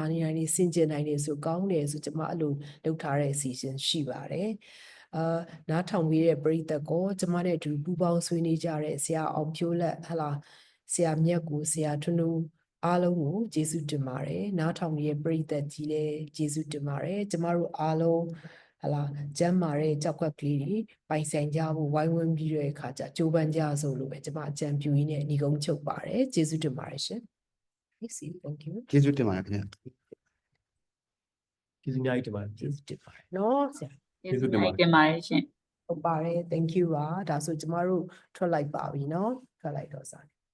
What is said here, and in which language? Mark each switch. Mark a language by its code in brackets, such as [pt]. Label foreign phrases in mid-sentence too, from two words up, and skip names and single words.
[my] နေရာနေစင်ကျင်နိုင်တယ်ဆိုကောင်းတယ်ဆိုကျမအဲ့လိုလုပ်ထားတဲ့အစီအစဉ်ရှိပါတယ်နားထောင်ပြီးတဲ့ပရိသတ်ကိုကျမနဲ့အတူပူးပေါင်းဆွေးနွေးကြတဲ့ဆရာအောင်ဖြိုးလက်ဟလာဆရာမြတ်ကိုဆရာထွန်းဦးအားလုံးကိုကျေးဇူးတင်ပါတယ်နားထောင်ပြီးတဲ့ပရိသတ်ကြီးလည်းကျေးဇူးတင်ပါတယ်ကျမတို့အားလုံးဟလာကျမ်းမာတဲ့ကြောက်ကက်ကလေးတွေပိုင်ဆိုင်ကြဖို့ဝိုင်းဝန်းပြီးတဲ့အခါကျကြိုးပမ်းကြစို့လို့ပဲကျမအကြံပြုရင်းနဲ့ညီကုန်းချုပ်ပါတယ်ကျေးဇူးတင်ပါတယ်ရှင် [en] Thank you [my] ကျေးဇူးတင်ပါတယ်ခင်ဗျာ ကျေးဇူးအများကြီးတင်ပါတယ် ကျေးဇူးတင်ပါတယ်နော်ဆရာ ကျေးဇူးတင်ပါတယ်ရှင် ဟုတ်ပါတယ် [en] thank you [my] ပါဒါဆိုကျမတို့ထွက်လိုက်ပါပြီနော်ထွက်လိုက်တော့စား